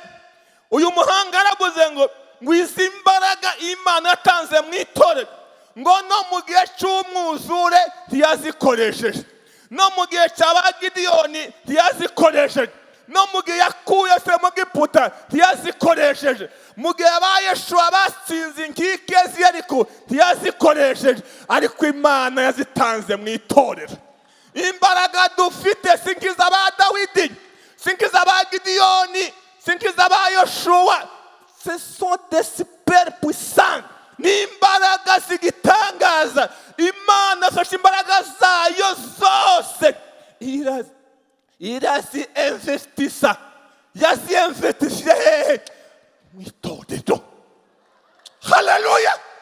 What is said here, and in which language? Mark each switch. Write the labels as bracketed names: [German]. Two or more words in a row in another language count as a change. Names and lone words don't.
[Kinyarwanda] Uyu muhanga aravuze ngo izi mbaraga Imana yatanze mu itorero, ngo no mu gihe cy'umwuzure ntiyazikoresheje, no mu gihe cya Gideyoni ntiyazikoresheje, no mu gihe yakuye se mu Giputa ntiyazikoresheje, mu gihe Yeshuwa batsinze inkike z'Yeriko ntiyazikoresheje, ariko Imana yazitanze mu itorero. Imbaraga dufite si nk'iz'aba Dawidi, si nk'iz'aba Gideyoni, si nk'iz'aba Yeshuwa. [French] Ce sont des super puissants. [Kinyarwanda] Ni imbaraga zigitangaza. Imana afashe imbaraga zayo zose irazi investisa. Yazi investishije hehe? Mu itorero. Haleluya.